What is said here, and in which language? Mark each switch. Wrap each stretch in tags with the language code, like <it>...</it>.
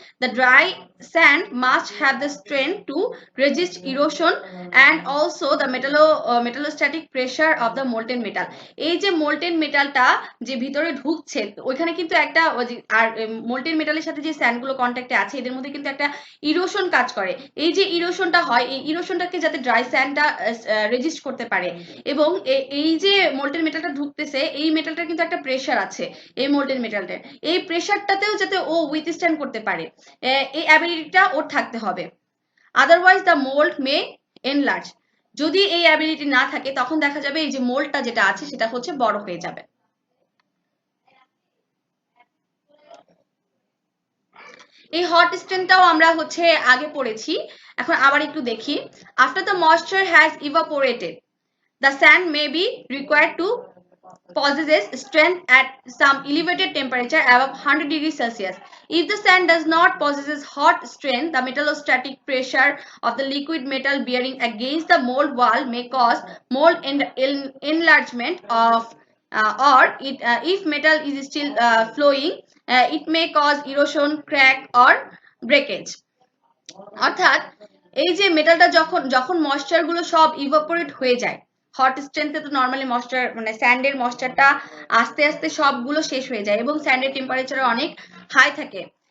<en>The dry sand must have the strength to resist erosion and also the metallostatic pressure of the molten metal।</en> <bn>এই যে molten মেটালটা যে ভিতরে ঢুকছে ওইখানে কিন্তু একটা, আর মোল্টেন মেটালের সাথে যে স্যান্ডগুলো কন্ট্যাক্টে আছে এদের মধ্যে কিন্তু একটা ইরোশন কাজ করে। এই যে ইরোশনটা হয় এই ইরোশনটাকে যাতে ড্রাই স্যান্ডটা রেজিস্ট করতে পারে, এবং এই যে মোল্টেন মেটালটা ঢুকতেছে এই মেটালটার কিন্তু একটা প্রেশার আছে, এই মোল্টেন মেটালটার এই প্রেশারটাতেও যাতে ও উইথস্ট্যান্ড করতে পারে, এই অ্যাবিলিটিটা ওর থাকতে হবে।</bn> <en>Otherwise the mould may enlarge.</en> <bn>যদি এই অ্যাবিলিটি না থাকে তখন দেখা যাবে এই যে মোল্ডটা যেটা আছে সেটা হচ্ছে বড় হয়ে যাবে। এই হট স্ট্রেংথটাও আমরা হচ্ছে আগে পড়েছি, এখন আবার একটু দেখি।</bn> <en>After the moisture has evaporated the sand may be required to possesses strength at some elevated temperature above 100 degrees Celsius. If the sand does not possesses hot strength, the metallostatic pressure of the liquid metal bearing against the mold wall may cause mold enlargement of or if metal is still flowing, it may cause erosion, crack or breakage।</en> <bn>অর্থাৎ এই যে মেটালটা যখন যখন moisture গুলো সব evaporate হয়ে যায়, hot স্ট্রেংথে তো নর্মালি ময়েশ্চার মানে স্যান্ডের ময়েশ্চারটা আস্তে আস্তে সবগুলো শেষ হয়ে যায় এবং স্যান্ডের টেম্পারেচার অনেক হাই থাকে।</bn>